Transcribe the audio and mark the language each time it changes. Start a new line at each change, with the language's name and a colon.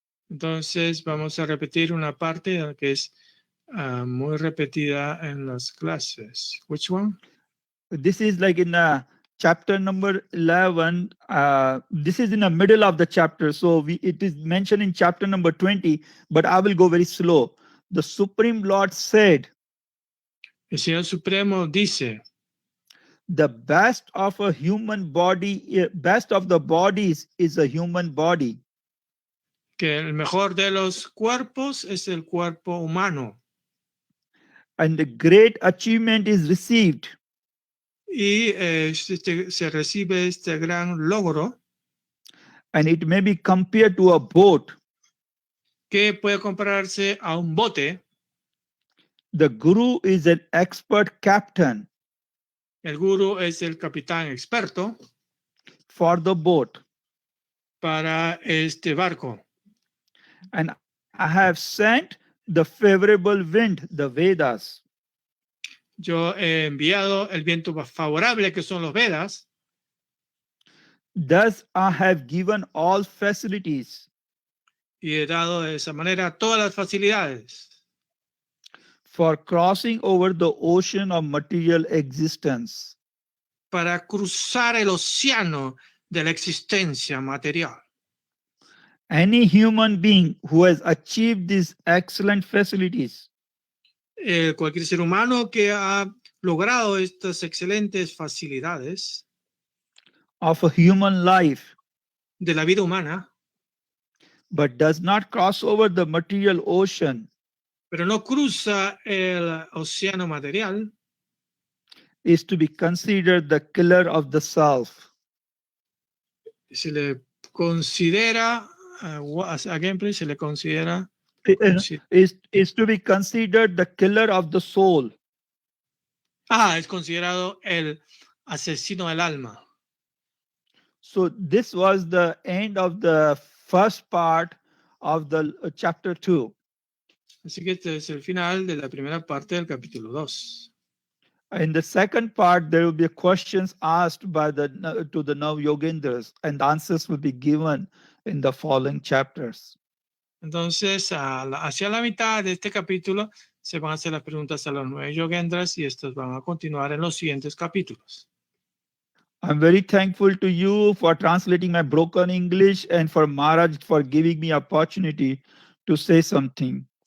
Spanish: Entonces, vamos a repetir una parte que es muy repetida en las clases.
English: Which one? This is like in chapter number 11. This is in the middle of the chapter. So it is mentioned in chapter number 20, but I will go very slow. The Supreme Lord said,
Spanish: El Señor Supremo dice,
English: the best of a human body, best of the bodies is a human body.
Spanish: que el mejor de los cuerpos es el cuerpo humano.
English: And the great achievement is received.
Spanish: Y se recibe este gran logro.
English: And it may be compared to a boat.
Spanish: Que puede compararse a un bote.
English: The guru is an expert captain.
Spanish: El guru es el capitán experto.
English: For the boat.
Spanish: Para este barco.
English: And I have sent the favorable wind, the Vedas.
Spanish: Yo he enviado el viento favorable, que son los Vedas.
English: Thus I have given all facilities.
Spanish: Y he dado de esa manera todas las facilidades.
English: For crossing over the ocean of material existence.
Spanish: Para cruzar el océano de la existencia material.
English: Any human being who has achieved these excellent facilities.
Spanish: Cualquier ser humano que ha logrado estas excelentes facilidades.
English: Of a human life.
Spanish: De la vida humana.
English: But does not cross over the material ocean.
Spanish: pero no cruza el océano material,
English: is to be considered the killer of the self.
Spanish: se le considera,
English: again please,
Spanish: se le considera,
English: Is to be considered the killer of the soul.
Spanish: es considerado el asesino del alma.
English: So this was the end of the first part of the chapter 2.
Spanish: Así que este es el final de la primera parte del capítulo 2.
English: In the second part, there will be questions asked by to the Nav Yogendras, and the answers will be given in the following chapters.
Spanish: Entonces, hacia la mitad de este capítulo se van a hacer las preguntas a los 9 yogendras y estos van a continuar en los siguientes capítulos.
English: I'm very thankful to you for translating my broken English and for Maharaj for giving me opportunity to say something.